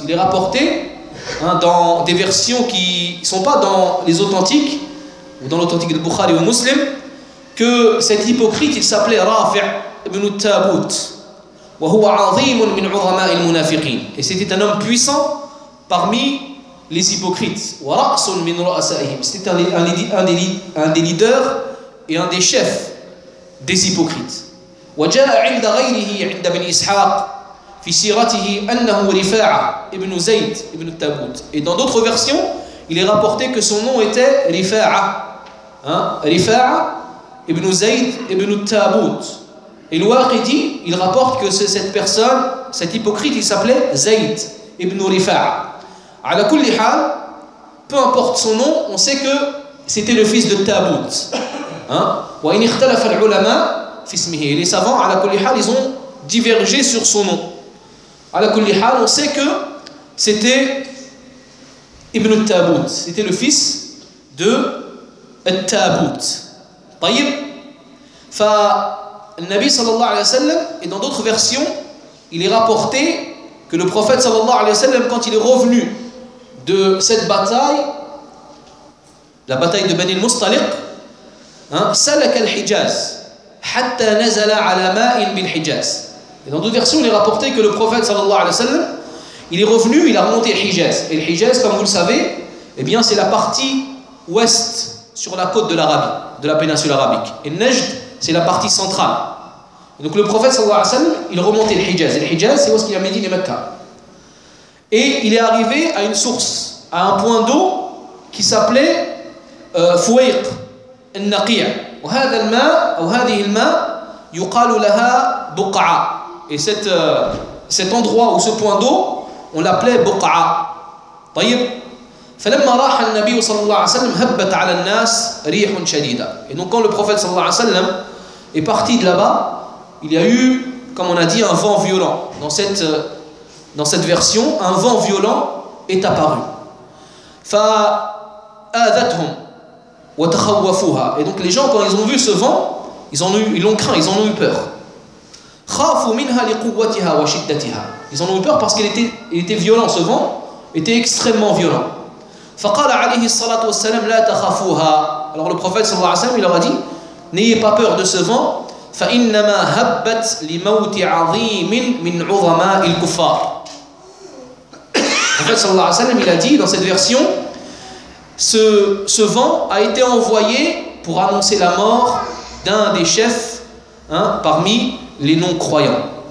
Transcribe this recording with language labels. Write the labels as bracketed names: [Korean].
[French] Il est rapporté, hein, dans des versions qui sont pas dans les authentiques ou dans l'authentique de Bukhari ou Muslim, que cet hypocrite il s'appelait [Arabic] رافع ابن التابوت وهو عظيم من عظماء المنافقين. [French] Et c'était un homme puissant parmi les hypocrites. [Arabic] ورأس من رؤسائهم. [French] C'était un des leaders et un des chefs des hypocrites. [Arabic] وجاء عند غيره عند ابن إسحاق في سيرته أنه رفاعة ابن زيد ابن التابوت. [French] Et dans d'autres versions, il est rapporté que son nom était رفاعة. Hein? [Arabic] رفاعة ابن زيد ابن التابوت. [French] Et الواقدي, il rapporte que cette personne, cet hypocrite, il s'appelait زيد ابن رفاعة. [Arabic] على كل حال, [French] peu importe son nom, on sait que c'était le fils de التابوت. Hein? [Arabic] وإن اختلف العلماء في اسمه. [French] Les savants, à la [Arabic] كل حال, [French] ils ont divergé sur son nom. À la كل حال, on sait que c'était ابن التابوت. C'était le fils de التابوت. [Arabic] طيب. فالنبي صلى الله عليه وسلم, [French] et dans d'autres versions, il est rapporté que le prophète صلى الله عليه وسلم, quand il est revenu de cette bataille, la bataille de Bani al-Mustaliq, hein, [Arabic] salak al-Hijaz hatta nazala ala ma'in bil Hijaz. [French] Et dans d'autres versions, il est rapporté que le prophète sallallahu alayhi wa sallam, il est revenu, il a remonté Hijaz. Et le Hijaz, comme vous le savez, eh bien c'est la partie ouest sur la côte de l'Arabie, de la péninsule arabique. Et Najd, c'est la partie centrale. Et donc le prophète sallallahu alayhi wa sallam, il remontait le Hijaz. Et le Hijaz, c'est où est-ce qu'il y a Médine et Mecca. Et il est arrivé à une source, à un point d'eau qui s'appelait Fouayq al-Naqiyya. [Arabic] وهذا الماء أو هذه الماء يقال لها بقعة. [French] Et cet endroit ou ce point d'eau, on l'appelait بقعة. [Arabic] طيب. فلما راح النبي صلى الله عليه وسلم هبت على الناس ريح شديدة. [French] Et donc quand le prophète صلى الله عليه وسلم est parti de là-bas, il y a eu, comme on a dit, un vent violent. Dans cette version, un vent violent est apparu. [Arabic] فآذتهم وتخوفوها. [French] Et donc les gens, quand ils ont vu ce vent, ils en ont eu peur. [Arabic] خافوا منها لقوتها وشدتها. [French] Ils en ont eu peur parce qu'il était violent, ce vent était extrêmement violent. [Arabic] فقال عليه الصلاة والسلام لا تخافوها. [French] Alors le prophète صلى الله عليه وسلم, il leur a dit, n'ayez pas peur de ce vent. [Arabic] فإنما هبت لموت عظيم من عظماء الكفار. [French] En fait, sallallahu alayhi wa sallam, il a dit dans cette version, ce vent a été envoyé pour annoncer la mort d'un des chefs, hein, parmi les non-croyants.